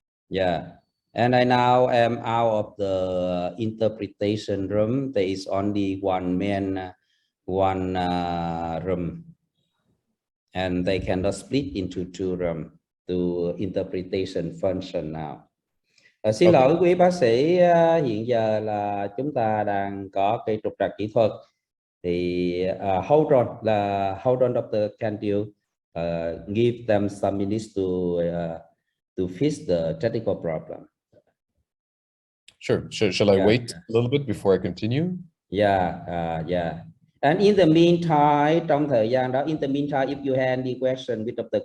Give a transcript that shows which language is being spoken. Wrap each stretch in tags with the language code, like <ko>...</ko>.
<en>Yeah, and I now am out of the interpretation room. There is only one man, one room, and they cannot split into two rooms to interpretation function now.</en> <vi>Xin lỗi quý bác sĩ, hiện giờ là chúng ta đang có cái trục trặc kỹ thuật.</vi> <en>Thì hold on, Dr. Kandil, give them some minutes to fix the technical problem. Sure. Shall I wait a little bit before I continue? Yeah. And in the meantime,</en> <vi>trong thời gian đó,</vi> <en>in the meantime, if you have any question with Dr.</en>